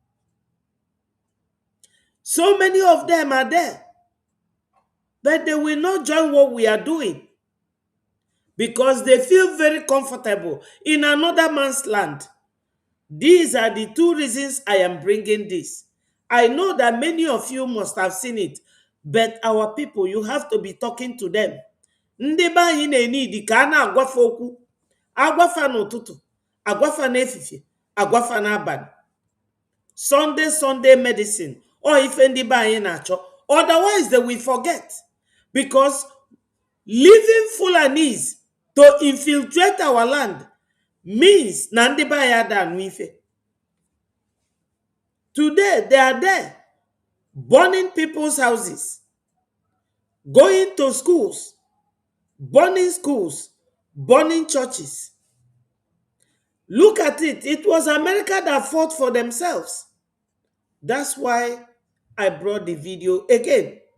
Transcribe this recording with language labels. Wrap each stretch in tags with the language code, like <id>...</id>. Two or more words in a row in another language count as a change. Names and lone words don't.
<en>So many of them are there, but they will not join what we are doing because they feel very comfortable in another man's land. These are the 2 reasons I am bringing this. I know that many of you must have seen it, but our people, you have to be talking to them.</en> <ig>Ndị be anyị na-enidi ka a na-agwafa okwu, agwafa n'ụtụtụ, agwafa n'efifie, agwafa n'abalị.</ig> <en>Sunday medicine,</en> <ig>or ife ndị be anyị na-achọ.</ig> <en>Otherwise, they will forget. Because leaving Fulanis to infiltrate our land means</en> <ig>na ndị be anyị ada anụ ife.</ig> <en>Today, they are there, burning people's houses, going to schools, burning churches. Look at it. It was America that fought for themselves. That's why I brought the video again.</en>